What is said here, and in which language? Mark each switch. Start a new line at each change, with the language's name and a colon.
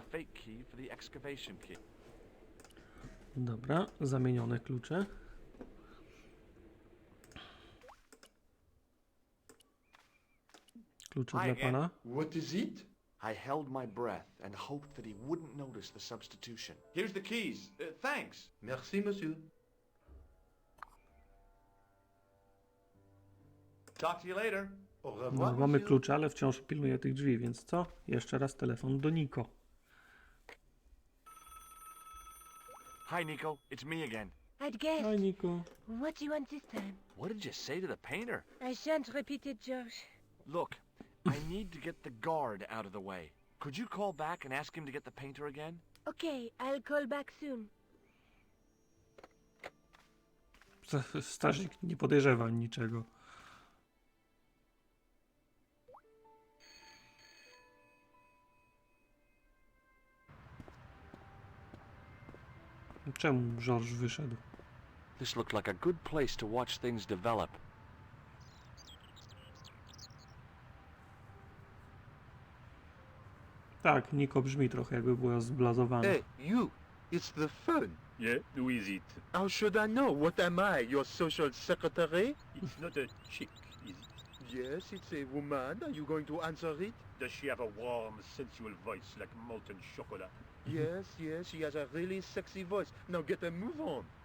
English: the fake key for the excavation key.
Polish: Dobra, zamienione klucze. Klucze dla pana.
English: What is it? I held my breath and hoped that he wouldn't notice the substitution. Here's the keys. Thanks.
French: Merci, monsieur.
English: Talk to you later.
French: Au
Polish: No,
French: revoir,
Polish: mamy
French: monsieur.
Polish: klucze, ale wciąż pilnuję tych drzwi, więc co? Jeszcze raz telefon do Niko.
English: Hi, Nico. It's me again. I'd guess.
Polish: Hej Niko.
English: What do you want this time? What did you say to the painter? I shan't repeat it, George. Look, I need to get the guard out of the way. Could you call back and ask him to get the painter again? Okay, I'll call back soon.
Polish: Strażnik nie podejrzewa niczego. Czemu George wyszedł?
English: This looked like a good place to watch things develop.
Polish: Tak, Niko brzmi trochę jakby była zblazowana.
English: Hey, you. It's the phone. Yeah, who is it? How should I know? What am I, your social secretary? It's not a chick, is it? Yes, it's a woman. Are you going to answer it? Does she have a warm, sensual voice like molten chocolate? Yes, yes, she has a really sexy voice. Now get a move on.